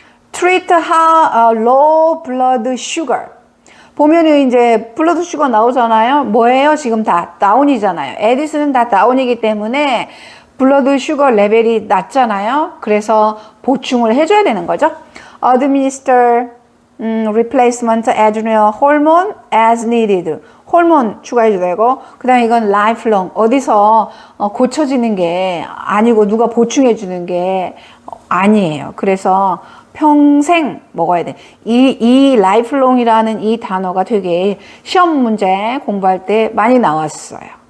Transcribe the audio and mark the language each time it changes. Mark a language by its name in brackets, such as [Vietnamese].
[English] Treat low blood sugar. [Korean] 보면은 이제 블러드 슈거 나오잖아요. 뭐예요? 지금 다 다운이잖아요. 에디슨은 다 다운이기 때문에 블러드 슈거 레벨이 낮잖아요. 그래서 보충을 해줘야 되는 거죠. [English] Administer replacement adrenal hormone as needed. [Korean] 호르몬 추가해도 되고, 그 다음에 이건 lifelong. 어디서 고쳐지는 게 아니고 누가 보충해주는 게 아니에요. 그래서 평생 먹어야 돼. 이 lifelong이라는 이 단어가 되게 시험 문제 공부할 때 많이 나왔어요.